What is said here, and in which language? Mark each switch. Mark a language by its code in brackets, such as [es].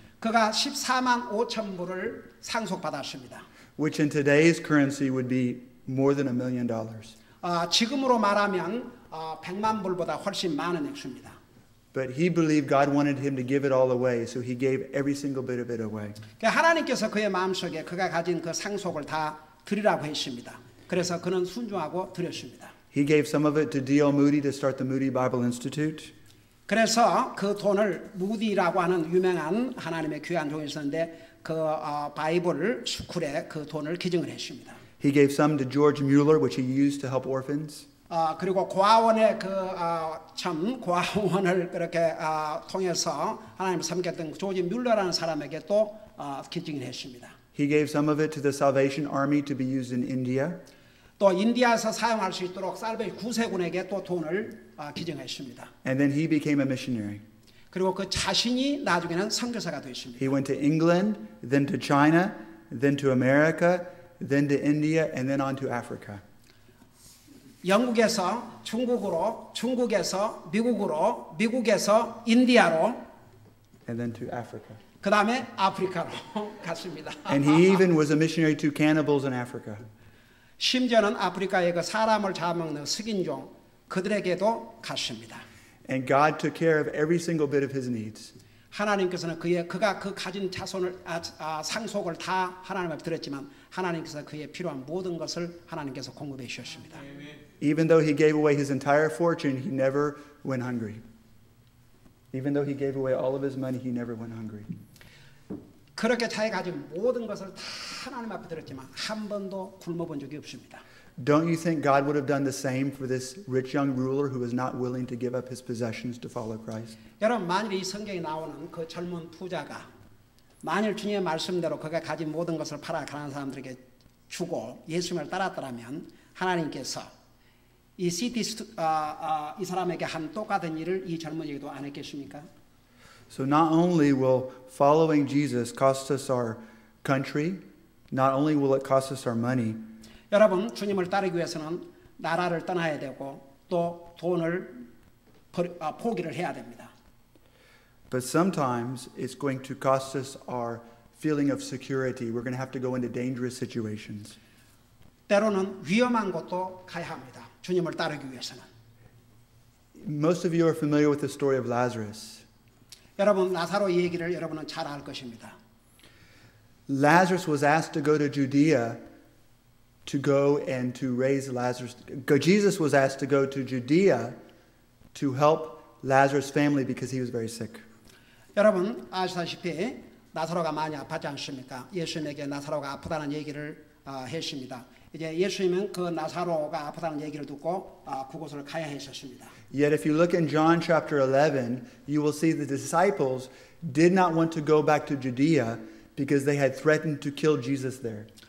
[ko] 그가 14만 5천 불을 상속받았습니다. [en] which in today's currency would be more than $1 million. [ko] 지금으로 말하면 100만 불보다 훨씬 많은 액수입니다. [en] But he believed God wanted him to give it all away, so he gave every single bit of it away. [ko] 하나님께서 그의 마음속에 그가 가진 그 상속을 다 드리라고 했습니다. 그래서 그는 순종하고 드렸습니다. [en] He gave some of it to D.L. Moody to start the Moody Bible Institute. [ko] 그래서 그 돈을 무디라고 하는 유명한 하나님의 귀한 종이 있었는데 그 바이블 스쿨에 그 돈을 기증을 했습니다. [en] He gave some to George Mueller, which he used to help orphans. [ko] 그리고 고아원의 고아원을 그렇게 통해서 하나님을 섬겼던 조지 뮬러라는 사람에게 또 기증을 했습니다. [en] He gave some of it to the Salvation Army to be used in India. [ko] 또 인디아에서 사용할 수 있도록 살베이션 구세군에게 또 돈을 기증했습니다. [en] And then he became a missionary. [ko] 그리고 그 자신이 나중에는 선교사가 되었습니다. [en] He went to England, then to China, then to America, then to India, and then on to Africa. [ko] 영국에서 중국으로, 중국에서 미국으로, 미국에서 인디아로, [en] and then to Africa. [ko] 그 다음에 아프리카로 갔습니다. [en] And he even was a missionary to cannibals in Africa. [ko] 심지어는 아프리카의 그 사람을 잡아먹는 흑인종 그들에게도 갔습니다. [en] And God took care of every single bit of his needs. [ko] 하나님께서는 그가 그 가진 자손을 상속을 다 하나님 앞에 드렸지만 하나님께서 그의 필요한 모든 것을 하나님께서 공급해 주셨습니다. [en] Even though he gave away his entire fortune, he never went hungry. Even though he gave away all of his money, he never went hungry. [ko] 그렇게 자기 가진 모든 것을 다 하나님 앞에 드렸지만 한 번도 굶어본 적이 없습니다. [en] Don't you think God would have done the same for this rich young ruler who was not willing to give up his possessions to follow Christ? [ko] 여러분 만일 이 성경에 나오는 그 젊은 부자가 만일 주님의 말씀대로 그가 가진 모든 것을 팔아 가난한 사람들에게 주고 예수님을 따랐더라면 하나님께서 이 이 사람에게 한 똑같은 일을 이 젊은이에게도 안 했겠습니까? [en] So not only will following Jesus cost us our country, not only will it cost us our money, [ko] 여러분 주님을 따르기 위해서는 나라를 떠나야 되고 또 돈을 포기를 해야 됩니다. [en] but sometimes it's going to cost us our feeling of security. We're going to have to go into dangerous situations. [ko] 때로는 위험한 곳도 가야 합니다. 주님을 따르기 위해서는. [en] Most of you are familiar with the story of Lazarus. [ko] 여러분 나사로 얘기를 여러분은 잘 알 것입니다. [en] Lazarus was asked to go to Judea to go and to raise Lazarus. Jesus was asked to go to Judea to help Lazarus' family because he was very sick. [ko] 여러분 아시다시피 나사로가 많이 아팠지 않습니까? 예수님에게 나사로가 아프다는 얘기를 했습니다. 이제 예수님은 그 나사로가 아프다는 얘기를 듣고 그곳을 가야 했었습니다. [en] Yet if you look in John chapter 11, you will see the disciples did not want to go back to Judea because they had threatened to kill Jesus there.